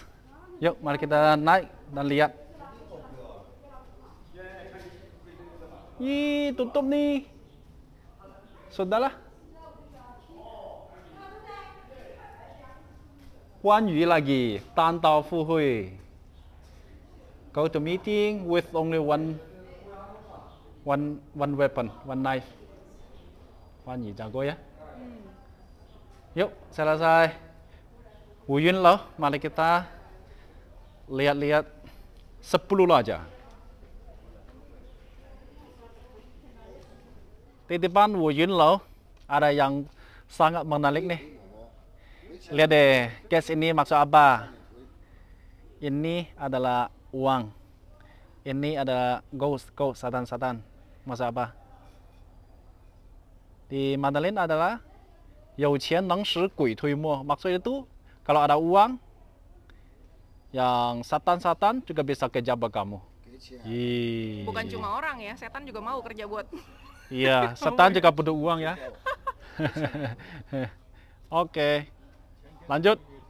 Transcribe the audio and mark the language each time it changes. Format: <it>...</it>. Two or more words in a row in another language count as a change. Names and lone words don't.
<id>Yuk, mari kita naik dan lihat. Ih, tutup nih. Sudahlah. Guan Yu lagi, Tan Dao Fu Hui.</id> <en>Go to meeting with only one weapon, one knife.</en> <id>Guan Yu jago ya. Yuk, selesai. Wu Yunlou, mari kita lihat-lihat 10 aja. Di depan Wu Yunlou ada yang sangat menarik nih. Lihat deh, guys, ini maksud apa? Ini adalah uang. Ini ada ghost, satan-satan. Maksud apa? Di Mandarin adalah</id> <zh>有钱能使鬼推磨.</zh> <id>Maksud itu kalau ada uang, yang satan-satan juga bisa kerja buat kamu. Bukan cuma orang ya, setan juga mau kerja buat. Iya, setan juga butuh uang ya. Oke, lanjut.</id>